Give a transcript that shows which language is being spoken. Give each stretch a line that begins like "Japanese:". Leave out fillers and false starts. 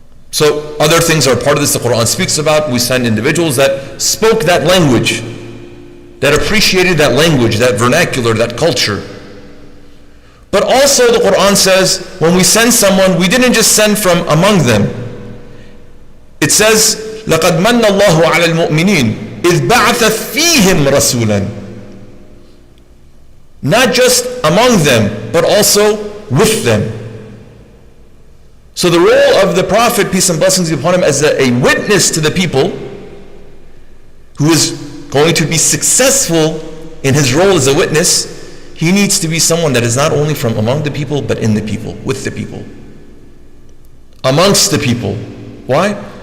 English: So other things are part of this the Quran speaks about. We send individuals that spoke that language, that appreciated that language, that vernacular, that culture. But also the Quran says, when we send someone, we didn't just send from among them.
Arabic: It says, لَقَدْ مَنَّ اللَّهُ عَلَى الْمُؤْمِنِينَ إِذْ بَعَثَ فِيهِمْ رَسُولًا.
English: Not just among them, but also with them. So the role of the Prophet, peace and blessings be upon him, as a witness to the people, who is going to be successful in his role as a witness, he needs to be someone that is not only from among the people, but in the people, with the people, amongst the people. Why?